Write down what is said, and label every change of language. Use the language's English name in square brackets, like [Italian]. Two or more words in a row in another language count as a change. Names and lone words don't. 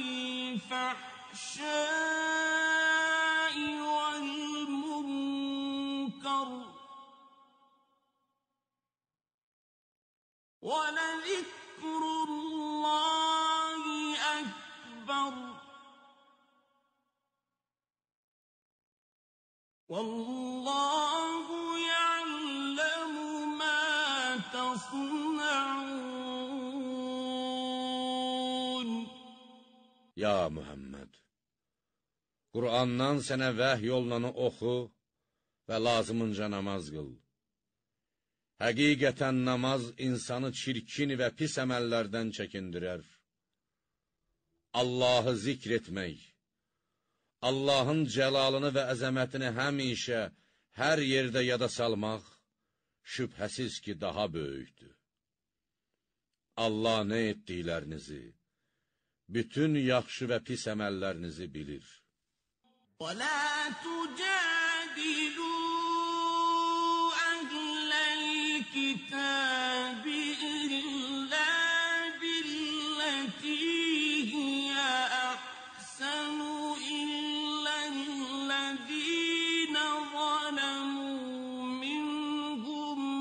[Arabic] الْفَحْشَاءِ وَالْمُنكَرِ وَلَذِكْرُ اللَّهِ أَكْبَرُ وَاللَّهُ يَعْلَمُ مَا تَصْنَعُونَ. [Azerbaijani] Ya Muhammed! Qur'andan sənə vəhy yolunanı oxu və lazımınca namaz qıl. Həqiqətən namaz insanı çirkin və pis əməllərdən çəkindirər. Allahı zikr etmək, Allahın cəlalını və əzəmətini həmişə, hər yerdə yada salmaq, şübhəsiz ki, daha böyükdür. Allah nə etdiklərinizi, bütün yaxşı və pis əməllərinizi bilir. [Arabic] وَلَا تُجَادِلُوا أَهْلَ الْكِتَابِ إِلَّا بِالَّتِي هِيَ أَحْسَنُ إِلَّا الَّذِينَ ظَلَمُوا مِنْهُمْ